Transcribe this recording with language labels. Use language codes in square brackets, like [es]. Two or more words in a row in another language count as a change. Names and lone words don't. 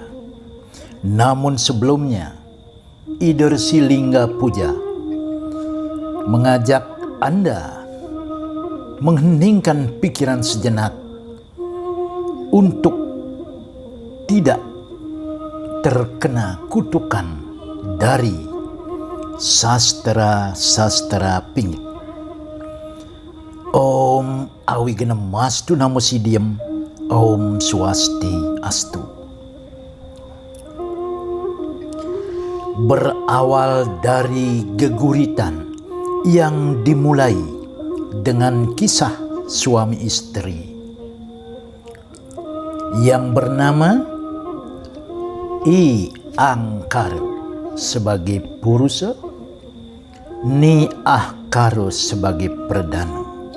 [id] Namun sebelumnya, Idersi Lingga Puja mengajak Anda mengheningkan pikiran sejenak untuk tidak terkena kutukan dari sastra-sastra pingit. [sa] Om Awigamastu Namo Siddham, Om Swastiastu. [id] Berawal dari geguritan yang dimulai dengan kisah suami istri yang bernama I Angkara sebagai Purusa, Ni Ahkara sebagai Perdana.